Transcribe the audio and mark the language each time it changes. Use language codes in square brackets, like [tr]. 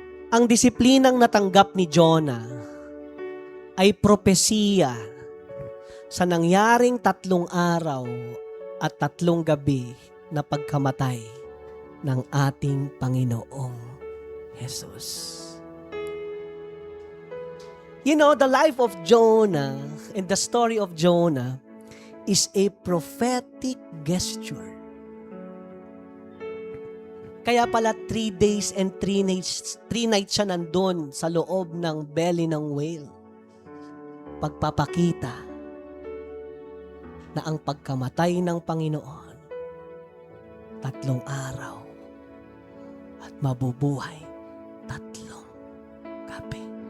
[tl] Ang disiplinang natanggap ni Jonah ay propesiya sa nangyaring 3 araw at 3 gabi na pagkamatay ng ating Panginoong Jesus. [en] You know, the life of Jonah and the story of Jonah is a prophetic gesture. [tl] Kaya pala [en] 3 days and 3 nights [tl] siya nandun sa loob ng belly ng whale. Pagpapakita na ang pagkamatay ng Panginoon 3 araw at mabubuhay 3 gabi.